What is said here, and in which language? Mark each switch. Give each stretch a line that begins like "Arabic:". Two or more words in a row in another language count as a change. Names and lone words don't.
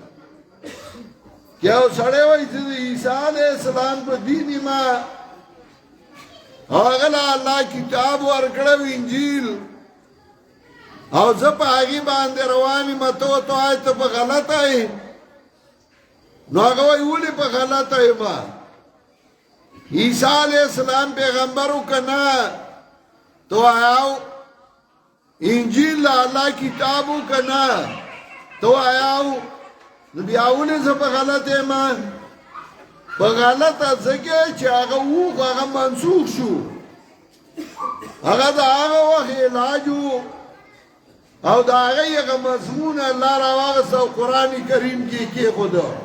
Pashto: یو سړی وایي چې د عیسی
Arabic: علیہ السلام
Pashto: په دین ما هغه له الله کتاب ورکړی و انجیل او زه په هغې باندې روان یم ته ورته وایې ته په غلطه یې نو هغه وایي ولې په غلطه یم عیسی
Arabic: علیہ السلام
Pashto: پیغمبر و که نه تو آیاو انجیل له الله کتاب و که نه تو آیاو نو بیا ولې زه په غلطه یم په غلطه ځکه چې هغه وو هغه منسوخ شو هغه د هغه وخت علاج و او دا هغه مضمون الله راواغسته او قرآن کریم کې کېښوده